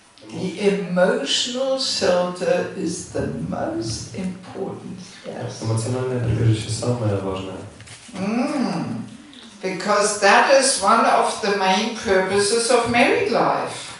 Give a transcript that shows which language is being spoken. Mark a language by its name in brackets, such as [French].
[English] The emotional shelter is the most important. Yes. [Russian] Эмоциональное прибежище самое важное. [English] Because that is one of the main purposes of married life.